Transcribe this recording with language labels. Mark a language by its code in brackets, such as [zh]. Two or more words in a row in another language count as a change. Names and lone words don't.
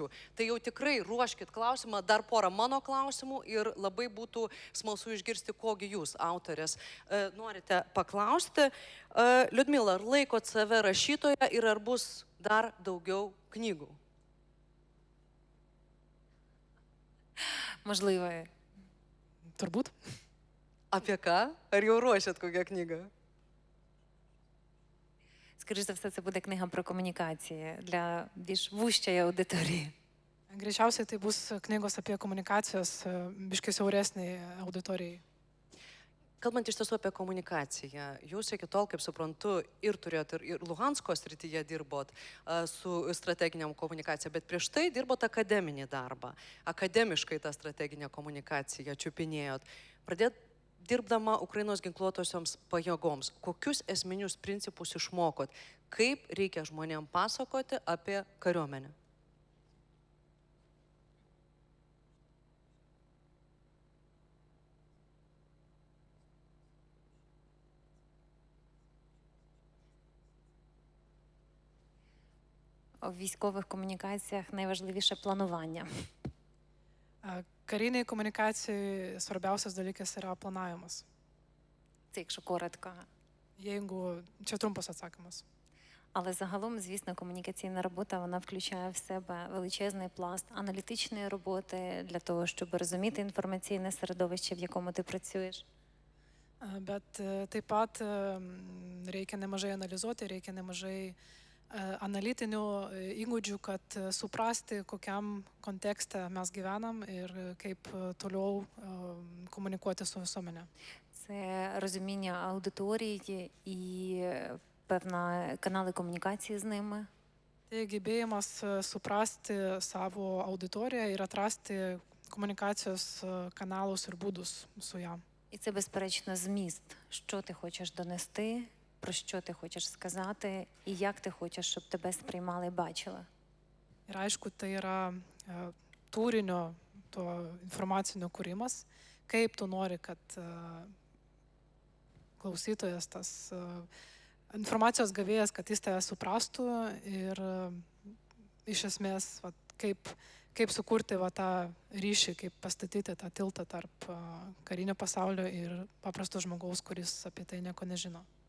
[lt] Tai jau tikrai ruoškit klausimą, dar porą mano klausimų ir labai būtų smalsu išgirsti, kogi jūs, autorės, norite paklausti. Liudmila, ar laikot save rašytoja ir ar bus dar daugiau knygų? [uk] Можливо. [lt] Turbūt. Apie ką? Ar jau ruošiat kokią knygą? [uk] Скоріше за все, це буде книга про комунікації для більш вущої аудиторії. [lt] Greičiausiai tai bus knygos apie komunikacijos biškai siauresniai auditorijai. Kalbant iš tiesų apie komunikaciją, jūs iki tol, kaip suprantu, ir turėjot ir Luhansko srityje dirbot su strateginiam komunikacija, bet prieš tai dirbot akademinį darbą. Akademiškai tą strateginę komunikaciją čiupinėjot. Pradėt dirbdama Ukrainos ginkluotosioms pajėgoms, kokius esminius principus išmokot, kaip reikia žmonėms pasakoti apie kariuomenę? [uk] У військових комунікаціях найважливіше планування. [lt] Kariniai komunikacijai svarbiausias dalykas yra planavimas. [uk] Це якщо коротко. [lt] Jeigu čia trumpas atsakymas. [uk] Але загалом, звісно, комунікаційна робота, вона включає в себе величезний пласт аналітичної роботи для того, щоб розуміти інформаційне середовище, в якому ти працюєш. [lt] Bet taip pat reikia nemažai analizuoti, reikia nemažai analitinių įgūdžių, kad suprasti, kokiam kontekste mes gyvenam ir kaip toliau komunikuoti su visuomenė. [uk] Це розуміння аудиторії і певна канали комунікації з ними. [lt] Tai gebėjimas suprasti savo auditoriją ir atrasti komunikacijos kanalus ir būdus su ją. [uk] І це, безперечно, зміст, що ти хочеш донести, про що ти хочеш сказати і як ти хочеш, щоб тебе сприймали і бачили. [lt] Ir aišku, tai yra turinio, to informacinio kūrimas, kaip tu nori, kad klausytojas, tas informacijos gavėjas, kad jis tave suprastų ir iš esmės, va, kaip sukurti va, tą ryšį, kaip pastatyti tą tiltą tarp karinio pasaulio ir paprasto žmogaus, kuris apie tai nieko nežino.